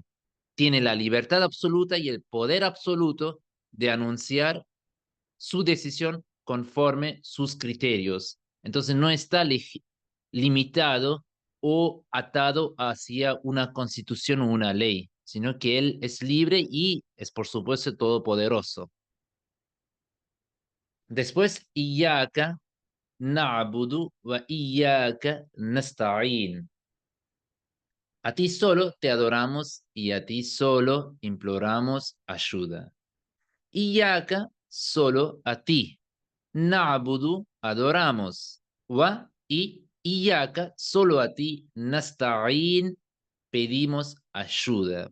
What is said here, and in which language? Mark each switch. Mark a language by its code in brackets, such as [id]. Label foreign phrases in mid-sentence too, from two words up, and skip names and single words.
[es] Tiene la libertad absoluta y el poder absoluto de anunciar su decisión conforme sus criterios. Entonces no está limitado o atado hacia una constitución o una ley, sino que él es libre y es por supuesto todopoderoso. Después, [ar] إياك نعبد وإياك نستعين. [es] A ti solo te adoramos y a ti solo imploramos ayuda. Iyaka, solo a ti. Na'budu, adoramos. Wa y iyaka, solo a ti. Nasta'in, pedimos ayuda.